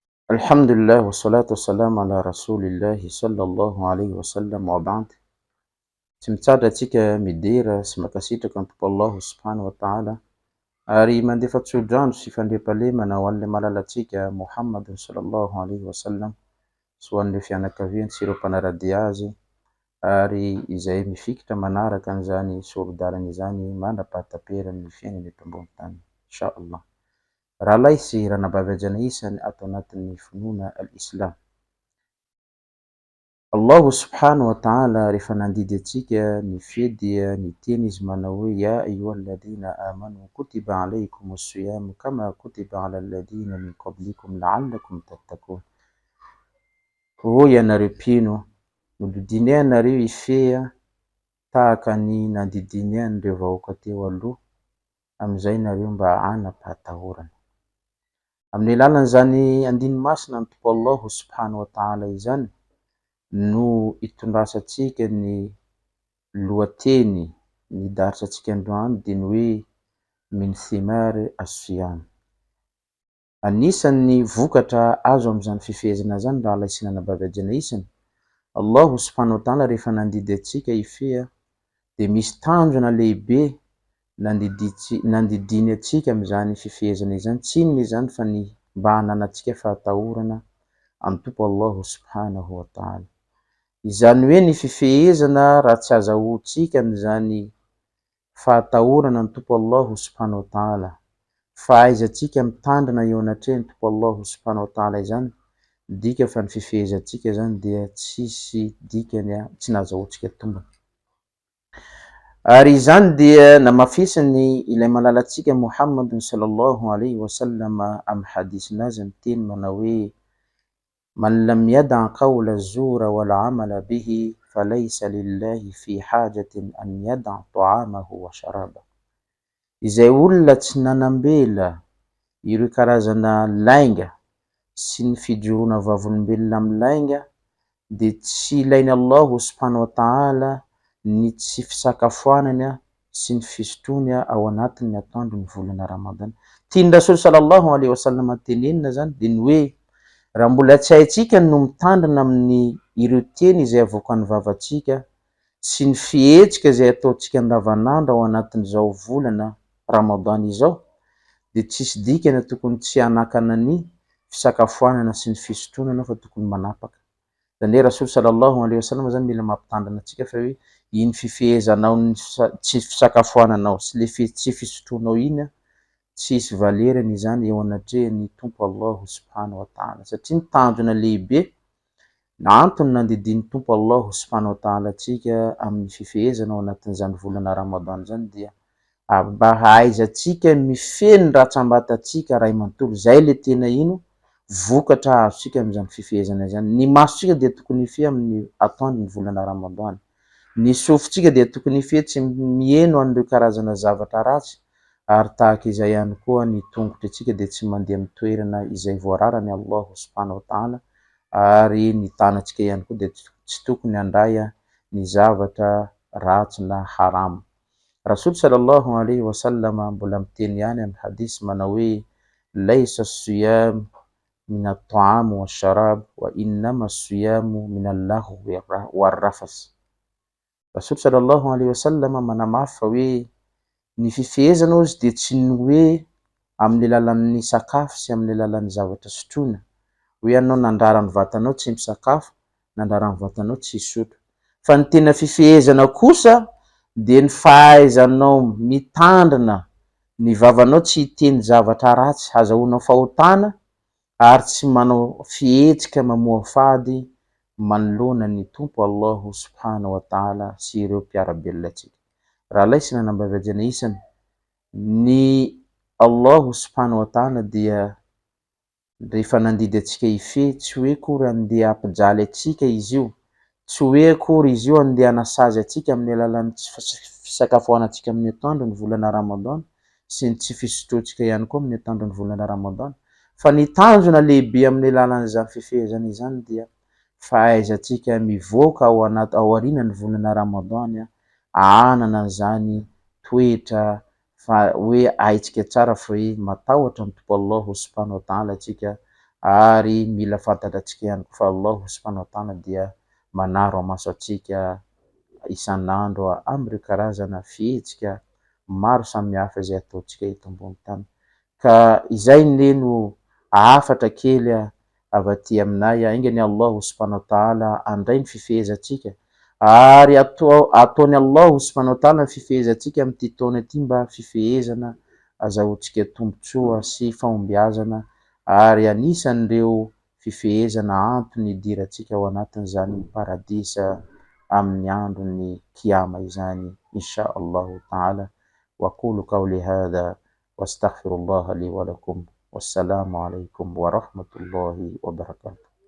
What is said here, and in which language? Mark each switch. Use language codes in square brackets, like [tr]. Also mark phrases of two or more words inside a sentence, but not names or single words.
[ar] الحمد لله والصلاة والسلام على رسول الله صلى الله عليه وسلم وبعد. [mg] Tsy mitsara antsika midera sy makasitraka ny tompo Allah [ar] سبحانه وتعالى [mg] ary mandefa tsodrano sy fandriampahalemana ho an'ilay malalatsika Muhammadin [ar] صلى الله عليه وسلم [mg] sy ho an'ilay fianakaviany sy ireo mpanaradia azy ary izay mifikitra manaraka an'izany soro-dalana izany mandrapahatam-perany fiainana eto ambony tany inshallah. Rahalahy sy ranabavy isany atao anatin'ny finoana al-Islam. Allahu [ar] سبحانه وتعالى [mg] rehefa nandidy atsika ny fia dia niteny izy manao hoe [ar] يا أيها الذين آمنوا كتب عليكم الصيام كما كتب على الذين من قبلكم لعلكم تتقون. [mg] Hoy ianareo mpino, nodidinay anareo ifeha tahaka ny nandidinay an'ireo vahoaka teo aloha amin'izay nareo mba hanapatahorana. Amin'ny alalan'izany andinimasina ny tompo Allahu [ar] سبحانه وتعالى [mg] izany no itondrasantsika ny lohateny ny daritsantsika androany dia ny hoe [ar] من ثمار الصيام. [mg] Anisan'ny vokatra azo amin'izany fifehezana zany rahalahy sy ranabavy isany, Allahu [ar] سبحانه وتعالى [mg] rehefa nandidy atsika ifeha dia misy tanjona lehibe nandidiny atsika amin'izany fifehezana izany. Tsy inona izany fa ny mba hananantsika fahatahorana amin'ny tompo Allahu [ar] سبحانه وتعالى. [mg] Izany hoe ny fifehezana raha tsy azahoantsika amin'izany fahatahorana ny tompo Allahu [ar] سبحانه وتعالى, [mg] fahaizantsika mitandrina eo anatrehany tompo Allahu [ar] سبحانه وتعالى [mg] izany, dika fa ny fifehezantsika zany dia tsisy dikany tsy nahazahoantsika tombony. Ary izany dia namafisany ilay malalatsika Muhammadin [ar] صلى الله عليه وسلم [mg] amin'ny hadisinazy miteny manao hoe [ar] من لم يدع قول الزور والعمل به فليس لله في حاجة أن يدع طعامه وشرابه. [mg] Izay olona tsy nanambela ireo karazana lainga sy ny fijoroana vavolombelona amin'ny lainga dia tsy ilainy Allahu [ar] سبحانه وتعالى [mg] ny tsy fisakafoanana sy ny fisotroana ao anatin'ny atoandro ny volana Ramadana. Tiany Rasul [ar] صلى الله عليه وسلم [mg] tenenina zany dia ny hoe raha mbola tsy haitsika no mitandrina amin'ny ireo teny izay avoakan'ny vavantsika sy ny fihetsika izay ataontsika andavanandro ao anatin'izao volana Ramadana izao, dia tsisy dikany tokony tsy hanakana ny fisakafoanana sy ny fisotroana fa tokony manapaka. Zany hoe Rasul [ar] صلى الله عليه وسلم [mg] zany mila mampitandrina antsika fa hoe iny fifehezanao ny tsy fisakafoananao sy le tsy fisotroanao iny tsisy valerany izany eo anatrehan'ny tompo Allahu [ar] سبحانه وتعالى, [mg] satria ny tanjona lehibe antony nandidiny tompo Allahu [ar] سبحانه وتعالى [mg] atsika amin'ny fifehezana ao anatin'izany volana Ramadana zany dia mba hahaizantsika mifehy ny ratsambatantsika ray manontolo. Zay le tena ino vokatra azontsika amin'izany fifehezana izany. Ny masontsika dia tokony ifehy amin'ny atoandro ny volana Ramadana, ny sofintsika dia tokony ifehy tsy mieno an'ireo karazana zavatra ratsy, ary tahaka izay ihany koa ny tongotra antsika dia tsy mandeha amin'ny toerana izay voararany Allahu [ar] سبحانه وتعالى, [mg] ary ny tanantsika ihany koa dia tsy tokony handray ny zavatra ratsy na haram. Rasul [ar] صلى الله عليه وسلم [mg] mbola miteny ihany amin'ny hadisy manao hoe [ar] ليس الصيام من الطعام والشراب وإنما الصيام من اللغو والرفث. [mg] Rasul [ar] صلى الله عليه وسلم [mg] manamafy fa hoe ny fifehezana ozy dia tsy ny hoe amin'ny alalan'ny sakafo sy amin'ny alalan'ny zavatra sotroina, hoe ianao nandrara ny vatanao tsy misakafo, nandrara ny vatanao tsy hisotro, fa ny tena fifehezana kosa dia ny fahaizanao mitandrina ny vavanao tsy hiteny zavatra ratsy azahoanao fahotana ary tsy manao fihetsika mamoha fady manoloana ny tompo Allahu [ar] سبحانه وتعالى [mg] sy ireo mpiara-belona atsika. Rahalahy sy ranabavy isany, ny Allahu [ar] سبحانه وتعالى [mg] dia rehefa nandidy atsika ifehy tsy hoe kory andeha hampijaly atsika izy io, tsy hoe kory izy io andeha hanasazy atsika amin'ny alalan'ny fisakafoanantsika amin'ny atoandro ny volana Ramadana sy ny tsy fisotroantsika ihany koa amin'ny atoandro ny volana Ramadana, fa ny tanjona lehibe amin'ny alalan'izany fifehezana izany dia fahaizantsika mivoaka ao aorianan'ny volana Ramadana hanana an'izany toetra fa hoe haitsika tsara fa hoe matahotra ny tompo Allahu [ar] سبحانه وتعالى [mg] atsika ary mila fantaratsika ihany fa Allahu [ar] سبحانه وتعالى [mg] dia manaro amaso atsika isan'andro am'ireo karazana fihetsika maro samihafa izay ataotsika eto ambony tany. Ka izay neno afatra kely avy aty aminay aingany Allahu [ar] سبحانه وتعالى [mg] andray ny fifehezatsika ary ataony Allahu [ar] سبحانه وتعالى [mg] ny fifehezatsika am'ty taona ty mba fifehezana azahoantsika tombotsoa sy fahombiazana ary anisan'ireo fifehezana antony idiratsika ao anatin'izany paradisa amin'ny androny kiama izany [ar] إن شاء الله تعالى. وأقول قولي هذا وأستغفر الله لي ولكم. والسلام عليكم ورحمة الله وبركاته.